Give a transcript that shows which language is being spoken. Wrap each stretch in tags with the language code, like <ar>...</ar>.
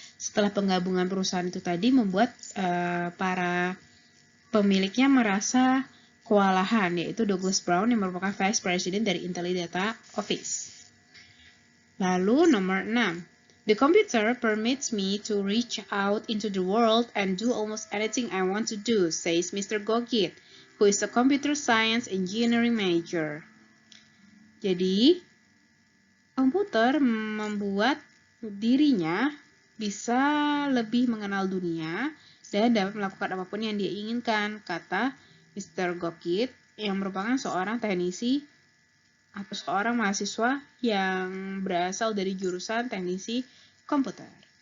<id>Setelah penggabungan perusahaan itu tadi membuat para pemiliknya merasa kewalahan, yaitu Douglas Brown yang merupakan Vice President dari Intellidata Office. Lalu nomor 6.</id> <en>The computer permits me to reach out into the world and do almost anything I want to do, says Mr. Gogit, who is a computer science engineering major.</en> <id>Jadi, komputer membuat dirinya bisa lebih mengenal dunia dan dapat melakukan apapun yang dia inginkan, kata Mr. Gogit, yang merupakan seorang teknisi atau seorang mahasiswa yang berasal dari jurusan teknisi komputer.</id>